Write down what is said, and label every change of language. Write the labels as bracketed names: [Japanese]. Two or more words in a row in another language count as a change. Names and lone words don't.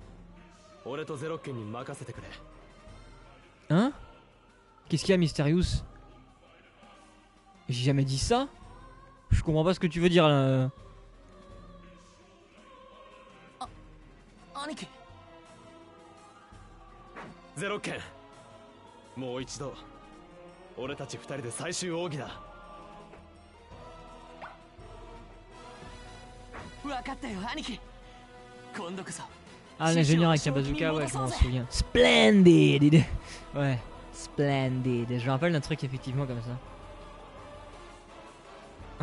[French] Hein? Qu'est-ce qu'il y a, Mysterious? J'ai jamais dit ça? Je comprends pas ce que tu veux dire là. Zeroken. [Japanese] もう一度俺たち二人で最終奥義だ。 [French] Ah, l'ingénieur avec un bazooka, ouais, je m'en souviens. Splendid! Ouais, splendid. Je me rappelle d'un truc effectivement comme ça.